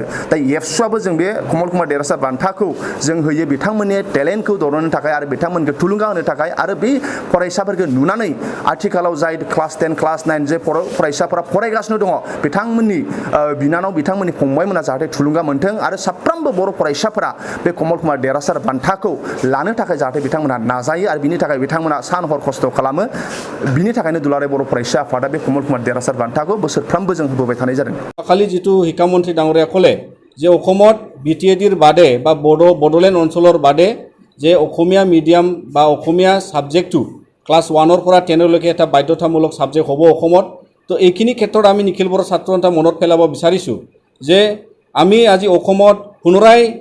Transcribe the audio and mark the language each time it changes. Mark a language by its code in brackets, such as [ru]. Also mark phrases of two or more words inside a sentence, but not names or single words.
[brx] दा एबसुआबो जों बे कमल कुमार देरहासार बान्थाखौ जों होयो बिथांमोननि टेलेन्टखौ दरननो थाखाय आरो बिथांमोनखौ थुलुंगा होनो थाखाय आरो बे फरायसाफोरखौ नुनानै आथिखालाव जाय क्लास 10 क्लास 9 जे फरायसाफोरा फरायगासिनो दङ बिथांमोननि बिनानाव बिथांमोननि फंबायमोना जाहाथे थुलुंगा मोनथों आरो साफ्रोमबो बर' फरायसाफोरा बे कमल कुमार देरहासार बान्थाखौ लानो थाखाय जाहाथे बिथांमोना नाजायो आरो बिनि थाखाय बिथांमोना सान हर खस्थ' खालामो बिनि थाखायनो दुलाराय बर' फरायसा आफादा बे कमल कुमार देरहासार बान्थाखौ बोसोरफ्रोमबो जों होबोबाय थानाय जादों [as] खालि जितु শিক্ষামন্ত্ৰী ডাঙৰীয়া ক'লে যে অসমত বিটিএডিৰ বাদে বা বড়োলেণ্ড অঞ্চলৰ বাদে যে অসমীয়া মিডিয়াম বা অসমীয়া সাবজেক্টটো ক্লাছ 1ৰ পৰা 10লৈকে এটা বাধ্যতামূলক সাবজেক্ট হ'ব অসমত তো এইখিনি ক্ষেত্ৰত আমি নিখিল বড়ো ছাত্ৰ সন্থা মনত পেলাব বিচাৰিছোঁ যে আমি আজি অসমত পুনৰাই